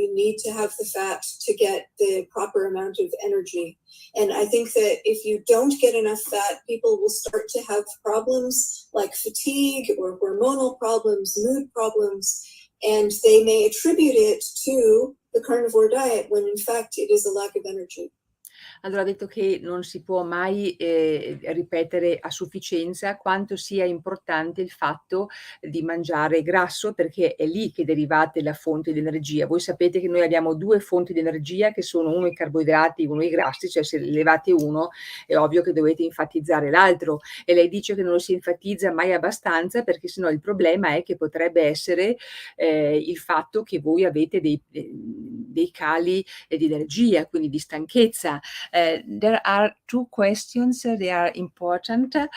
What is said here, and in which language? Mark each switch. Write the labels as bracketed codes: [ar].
[en] You need to have the fat to get the proper amount of energy. And I think that if you don't get enough fat, people will start to have problems like fatigue or hormonal problems, mood problems, and they may attribute it to the carnivore diet when in fact it is a lack of energy. [it] Allora, ha detto che non si può mai ripetere a sufficienza quanto sia importante il fatto di mangiare grasso, perché è lì che derivate la fonte di energia. Voi sapete che noi abbiamo 2 fonti di energia che sono uno i carboidrati, uno i grassi, cioè se levate uno è ovvio che dovete enfatizzare l'altro, e lei dice che non lo si enfatizza mai abbastanza perché sennò il problema è che potrebbe essere il fatto che voi avete dei cali di energia, quindi di stanchezza. [en] There are 2 questions, they are important.